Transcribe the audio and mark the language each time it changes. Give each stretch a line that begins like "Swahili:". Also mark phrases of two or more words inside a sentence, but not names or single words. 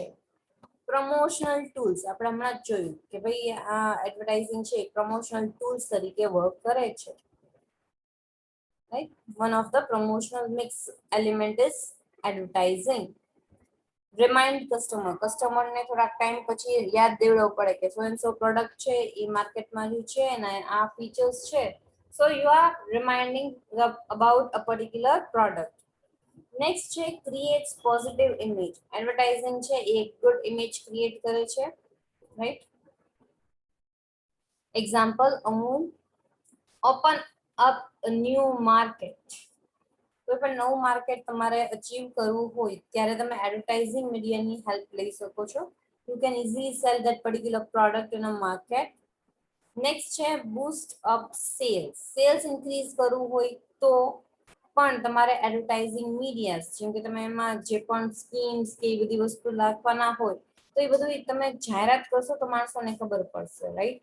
English: promotional tools
Gujarati: આપણે હમણાં જ જોયું કે ભાઈ આ એડવર્ટાઇઝિંગ છે
English: promotional tools
Gujarati: તરીકે વર્ક કરે છે, રાઈટ?
English: One of the promotional mix element is advertising. Remind customer.
Gujarati: કસ્ટમરને થોડાક ટાઈમ પછી યાદ દેવડવું પડે કે
English: so and so product
Gujarati: છે એ માર્કેટમાં રહ્યું છે અને આ ફીચર્સ છે.
English: So you are reminding about a particular product. Next છે creates positive image.
Gujarati: Advertising છે એ એક
English: good image create
Gujarati: કરે છે,
English: right? Example, Amul open up a new market.
Gujarati: કોઈ પણ નવું માર્કેટ તમારે અચીવ કરવું હોય ત્યારે તમે
English: advertising mediaની help
Gujarati: લઈ શકો છો.
English: You can easily sell that particular product in a market. નેક્સ્ટ છે boost up sales. sales increase
Gujarati: કરવું હોય તો પણ તમારે
English: advertising medias
Gujarati: જેમ કે તમે એમાં જે પણ સ્કીમ્સ કે એ બધી વસ્તુ નાખવાના હોય તો એ બધું તમે જાહેરાત કરશો તો માણસોને ખબર પડશે, રાઈટ?